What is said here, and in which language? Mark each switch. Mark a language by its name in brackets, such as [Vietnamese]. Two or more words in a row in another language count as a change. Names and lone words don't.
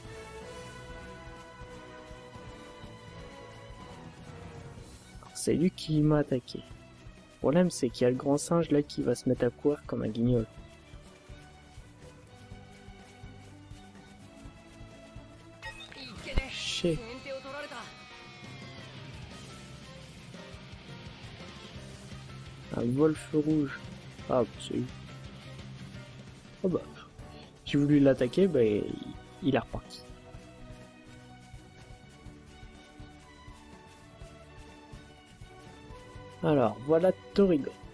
[French] C'est lui qui m'a attaqué. Le problème c'est qu'il y a le grand singe là qui va se mettre à courir comme un guignol. Chier. [Japanese] 先手を取られた。 [French] Un wolf rouge. Ah, c'est lui. Oh bah. J'ai voulu l'attaquer, bah il est reparti. Alors, voilà Torigot.